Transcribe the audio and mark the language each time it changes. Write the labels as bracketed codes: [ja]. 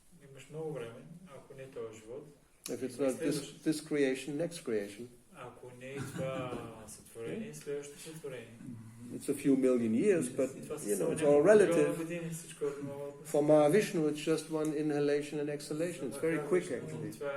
[bg] Имаш много време, ако не този живот. [en] If it's not this creation, next creation. [bg] Ако не е това сътворение, следващото сътворение. [en] It's a few million years, but it's all relative. For Mahavishnu, it's just one inhalation and exhalation. It's very quick, actually.